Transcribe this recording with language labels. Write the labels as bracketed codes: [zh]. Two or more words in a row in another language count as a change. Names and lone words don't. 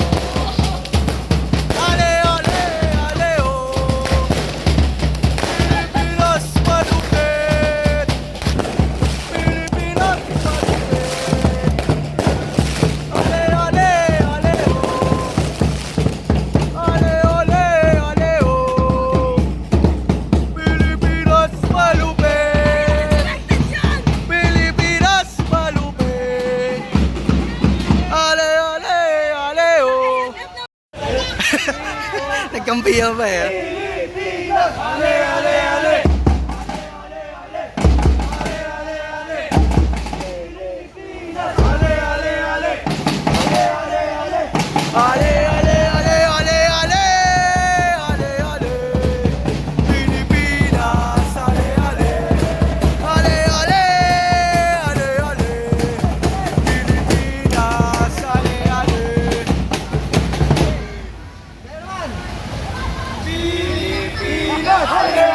[tl] Ale, ale, ale, ho. Pilipinas malupit. Pilipinas malupit. Ale, ale, ale, ho. Ale, ale, ale, ho. Pilipinas malupit. Pilipinas malupit. Ale, ale, ale, ho. Nagkampihan pa eh. Ale, ale, ale. Ale, ale, ale, ale, ale. Ale, ale. Pilipinas, ale, ale. Ale, ale, ale, ale. Pilipinas, ale, ale. Pilipinas!